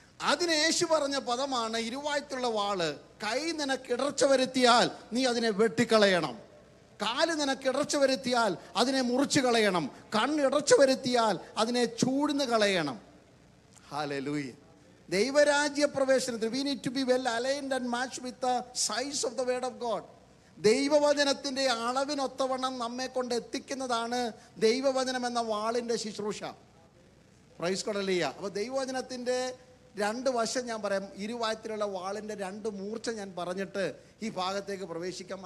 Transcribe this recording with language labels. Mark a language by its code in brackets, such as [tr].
[ml] അതിന് യേശു പറഞ്ഞ പദമാണ് ഇരുവായ്ത്തുള്ള വാള്. കൈ നിനക്ക് ഇടർച്ച വരുത്തിയാൽ നീ അതിനെ വെട്ടിക്കളയണം. കാല് നിനക്ക് ഇടർച്ച വരുത്തിയാൽ അതിനെ മുറിച്ചു കളയണം. കണ്ണ് ഇടർച്ച വരുത്തിയാൽ അതിനെ ചൂഴ്ന്ന് കളയണം. ഹല്ലേലൂയ. ദൈവരാജ്യ പ്രവേശനത്തിൽ [en] we need to be well aligned and matched with the size of the word of God. [ml] ദൈവവചനത്തിൻ്റെ അളവിനൊത്തവണ്ണം നമ്മെ കൊണ്ട് എത്തിക്കുന്നതാണ് ദൈവവചനം എന്ന വാളിൻ്റെ ശുശ്രൂഷ. Praise God. ഹല്ലേലൂയ. അപ്പോൾ ദൈവവചനത്തിൻ്റെ രണ്ട് വശം ഞാൻ പറയാം. ഇരുവായത്തിലുള്ള വാളിൻ്റെ രണ്ട് മൂർച്ച ഞാൻ പറഞ്ഞിട്ട് ഈ ഭാഗത്തേക്ക് പ്രവേശിക്കാം.